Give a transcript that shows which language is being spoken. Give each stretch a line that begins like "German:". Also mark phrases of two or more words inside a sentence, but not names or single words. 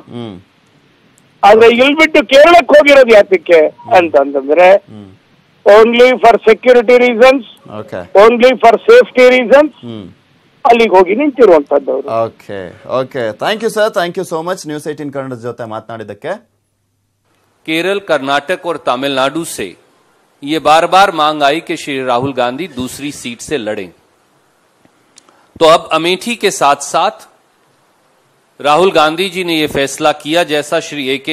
Kannada: ಆದ್ರೆ ಇಲ್ಲಿ ಬಿಟ್ಟು ಕೇರಳಕ್ಕೆ ಹೋಗಿರೋದು ಯಾತಕ್ಕೆ ಅಂತಂದ್ರೆ
English: only for security reasons, only for safety reasons
Kannada: ಅಲ್ಲಿಗೆ ಹೋಗಿ ನಿಂತಿರುವಂತದ್ದು ಅವರು.
English: okay okay, thank you sir, thank you so much News 18 Kannada
Kannada: ಜೊತೆ ಮಾತನಾಡಿದ್ದಕ್ಕೆ.
Hindi: केरल, कर्नाटक और तमिलनाडु से ये बार बार मांग आई कि श्री राहुल गांधी दूसरी सीट से लड़ें। तो अब अमेठी के साथ साथ राहुल गांधी जी ने यह फैसला किया, जैसा श्री ए.के.